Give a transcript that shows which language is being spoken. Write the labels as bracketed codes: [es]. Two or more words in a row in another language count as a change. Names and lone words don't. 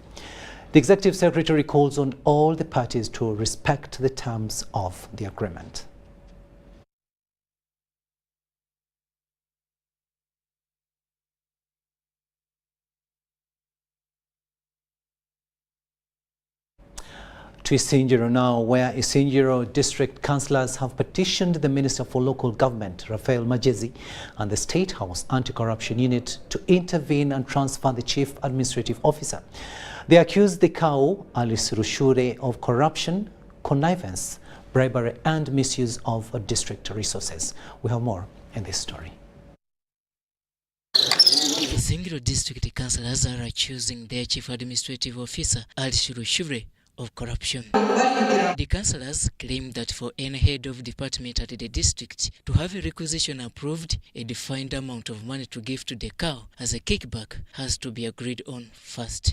[en] The Executive Secretary calls on all the parties to respect the terms of the agreement. To Isingiro now, where Isingiro district councillors have petitioned the Minister for Local Government, Raphael Majezi, and the State House Anti-Corruption Unit to intervene and transfer the Chief Administrative Officer. They accuse the CAO, Alice Rushure, of corruption, connivance, bribery and misuse of district resources. We have more in this story. Isingiro district councillors are accusing their Chief Administrative Officer, Alice Rushure, of corruption. The councillors claim that for any head of department at the district to have a requisition approved, a defined amount of money to give to the cow as a kickback has to be agreed on first.